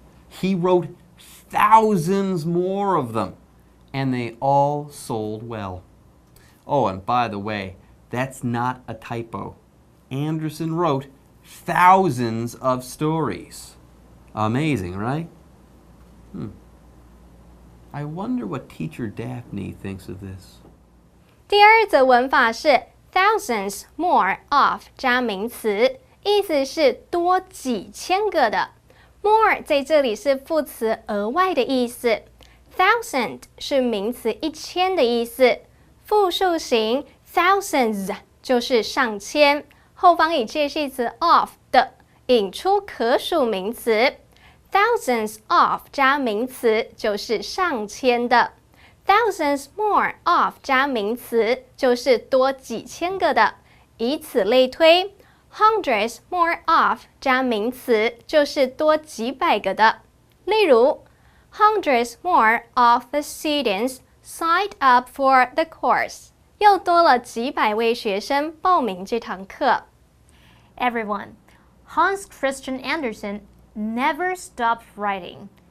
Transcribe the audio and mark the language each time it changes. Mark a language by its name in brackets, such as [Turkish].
[English] He wrote thousands more of them, and they all sold well. Oh, and by the way, that's not a typo. Andersen wrote thousands of stories. Amazing, right? I wonder what teacher Daphne thinks of this. [Chinese] 第二则文法是 [English] thousands more of [Chinese] 加名词，意思是多几千个的。 more 在这里是副词额外的意思 ，thousand 是名词1000的意思，复数形 thousands 就是上千，后方以介系词 of 的引出可数名词 ， [English] thousands of [Chinese] 加名词就是上千的。 [English] Thousands more of [Chinese] 加名词就是多几千个的，以此类推 ， [English] hundreds more of [Chinese] 加名词就是多几百个的。例如 ， [English] hundreds more of the students signed up for the course， [Chinese] 又多了几百位学生报名这堂课。 [English] Everyone, Hans Christian Andersen never stopped writing.